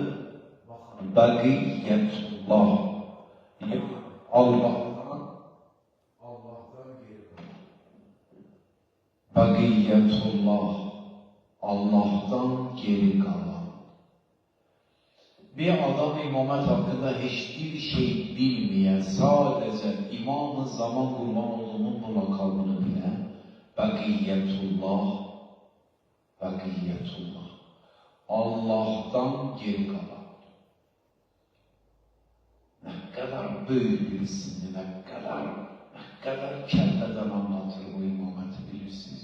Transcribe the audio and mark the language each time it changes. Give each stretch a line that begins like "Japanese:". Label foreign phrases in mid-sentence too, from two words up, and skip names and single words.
Turkish: Bəqiyyətullah. Allah'tan geri qalan. Bəqiyyətullah. Allah'tan geri qalan. Bir adam imamət hakkında hiçbir şey bilmeyen, sadece İmam-ı Zaman kurban olduğunun bu lakabını bilen, Bəqiyyətullah, Bəqiyyətullah, Allah'tan geri kalan. Ne kadar büyük bir isimdi, ne kadar kelleden anlatır bu imameti bilirsiniz.